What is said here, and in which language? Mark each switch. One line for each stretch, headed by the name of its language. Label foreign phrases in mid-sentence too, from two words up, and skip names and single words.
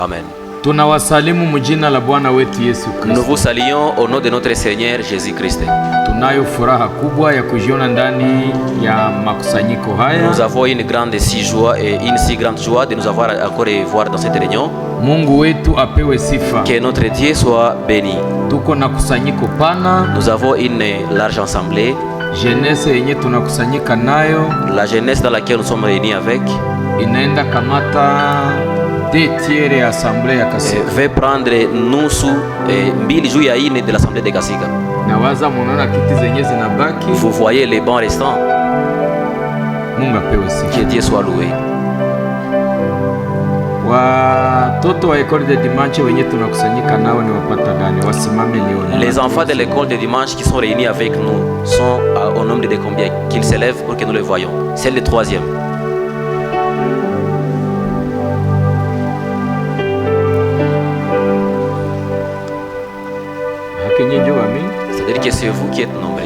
Swahili: Amen. Tunawasalimu mjina la Bwana wetu Yesu Kristo.
French: Nous vous saluons au nom de notre Seigneur Jésus-Christ.
Swahili: Tunayo furaha kubwa ya kujiona ndani ya makusanyiko haya.
French: Nous avons une grande joie et une si grande joie de nous avoir encore et voir dans cette réunion.
Swahili: Mungu wetu apewe sifa.
French: Que notre Dieu soit béni.
Swahili: Tuko na kusanyiko pana.
French: Nous avons une large assemblée.
Swahili: Jeunesse yenye tunakusanyika nayo,
French: la jeunesse dans laquelle nous sommes réunis avec,
Swahili: inaenda kamata tiers ya assemblée ya Kasika.
French: Veut prendre
Swahili: nusu mbili juu ya ine
French: de l'assemblée de Kasika.
Swahili: Nawaza munaona kiti zenye zinabaki.
French: Vous voyez les bancs restants.
Swahili: Mungu apewe sifa.
French: Que Dieu soit loué.
Swahili: Watoto wa
French: école de dimanche
Swahili: wenye tunakusanyika nao ni wapata gani? Wasimame nione.
French: Les enfants de l'école de dimanche qui sont réunis avec nous sont au nombre de combien? Qu'ils s'élèvent pour que nous les voyons. C'est le troisième. C'est-à-dire que c'est vous qui êtes nombreux.